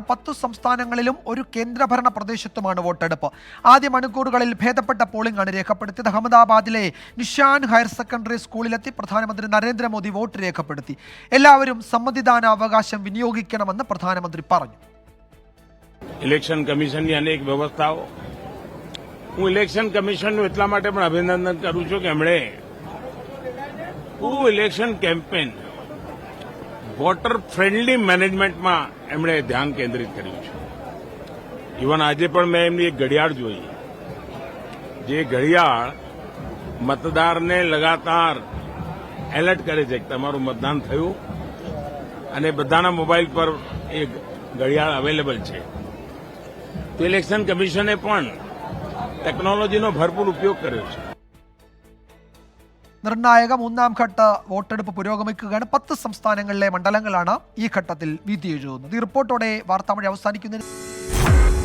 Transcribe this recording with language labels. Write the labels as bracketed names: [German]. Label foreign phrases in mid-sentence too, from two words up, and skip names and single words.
[Malayalam] 10 സംസ്ഥാനങ്ങളിലും ഒരു കേന്ദ്രഭരണ പ്രദേശത്തുമാണ് വോട്ടെടുപ്പ്. ആദ്യ മണിക്കൂറുകളിൽ ഭേദപ്പെട്ട പോളിംഗ് ആണ് രേഖപ്പെടുത്തിയത്. അഹമ്മദാബാദിലെ നിഷാൻ ഹയർ സെക്കൻഡറി സ്കൂളിലെത്തി പ്രധാനമന്ത്രി നരേന്ദ്രമോദി വോട്ട് രേഖപ്പെടുത്തി. എല്ലാവരും സമ്മതിദാനാവകാശം വിനിയോഗിക്കണമെന്ന് പ്രധാനമന്ത്രി പറഞ്ഞു. [English] election commissionની [Gujarati] અનેક વ્યવસ્થાઓ હું [English] election commissionનું [Gujarati] એટલા માટે પણ અભિનંદન કરું છું કે એમણે [English] election campaign voter friendly managementમાં [Gujarati] એમણે ધ્યાન કેન્દ્રિત કર્યું છે. ઇવન આજે પણ મેં એમની એક ઘડિયાળ જોઈ, જે ઘડિયાળ મતદારને લગાતાર એલર્ટ કરે છે કે તમારું મતદાન થયું, અને બધાના મોબાઈલ પર એ ઘડિયાળ અવેલેબલ છે. તો [English] election commissionએ [Gujarati] પણ ટેકનોલોજીનો ભરપૂર ઉપયોગ કર્યો છે. [Malayalam] നിർണായക മൂന്നാം ഘട്ട വോട്ടെടുപ്പ് പുരോഗമിക്കുകയാണ്. 10 സംസ്ഥാനങ്ങളിലെ മണ്ഡലങ്ങളാണ് ഈ ഘട്ടത്തിൽ വിധി എഴുതുന്നത്. ഈ റിപ്പോർട്ടോടെ വാർത്താമഴ അവസാനിക്കുന്നതിന്